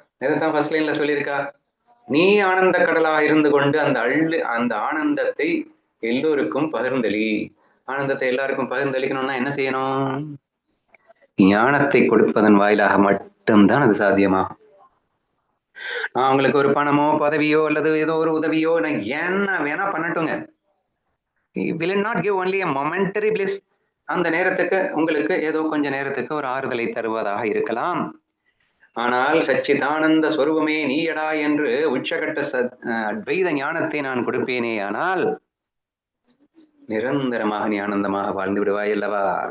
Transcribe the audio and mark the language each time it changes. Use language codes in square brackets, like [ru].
[ta] இதைத்தான் ஃபர்ஸ்ட் லைன்ல சொல்லியிருக்கா. நீ ஆனந்த கடலாக இருந்து கொண்டு அந்த ஆனந்தத்தை எல்லோருக்கும் பகிர்ந்தளி. ஆனந்தத்தை எல்லாருக்கும் பகிர்ந்தளிக்கணும்னா என்ன செய்யணும்? ஞானத்தை கொடுப்பதன் வாயிலாக மட்டும்தான் அது சாத்தியமாகும். அவங்களுக்கு ஒரு பணமோ பதவியோ அல்லது ஏதோ ஒரு உதவியோ நான் என்ன வேணா பண்ணட்டுங்க. [en] will not give only a momentary bliss. [ta] அந்த நேரத்துக்கு உங்களுக்கு ஏதோ கொஞ்ச நேரத்துக்கு ஒரு ஆறுதலை தருவதாக இருக்கலாம். ஆனால் சச்சிதானந்த ஸ்வரூபமே நீயடா என்று உச்சகட்ட அத்வைத ஞானத்தை நான் கொடுப்பேனே, ஆனால் நிரந்தரமாக நீ ஆனந்தமாக வாழ்ந்து விடுவாய் அல்லவா?